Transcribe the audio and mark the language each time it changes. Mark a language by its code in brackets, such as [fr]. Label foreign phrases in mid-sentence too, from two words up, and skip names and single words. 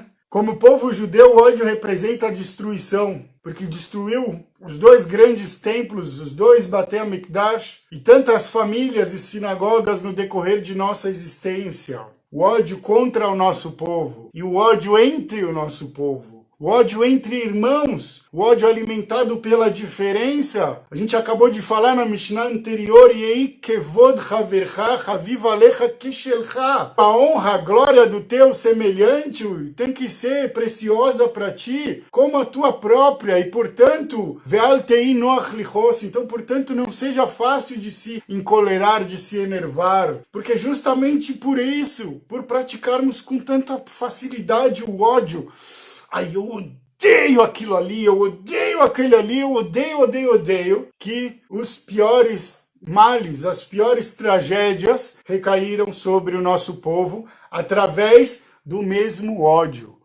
[pt] Como povo judeu, o ódio representa a destruição, porque destruiu os dois grandes templos, os dois [he] בתי המקדש, [pt] e tantas famílias e sinagogas no decorrer de nossa existência. O ódio contra o nosso povo, e o ódio entre o nosso povo. O ódio entre irmãos, o ódio alimentado pela diferença. A gente acabou de falar na Mishnah anterior, [he] יהי כבוד חברך חביב עליך כשלך. [pt] A honra, a glória do teu semelhante tem que ser preciosa para ti, como a tua própria, e portanto, [he] ואל תהי נוח לכעוס. [pt] Então, portanto, não seja fácil de se encolerar, de se enervar, porque justamente por isso, por praticarmos com tanta facilidade o ódio, ai, eu odeio aquilo ali, eu odeio aquele ali, eu odeio, que os piores males, as piores tragédias recaíram sobre o nosso povo através do mesmo ódio.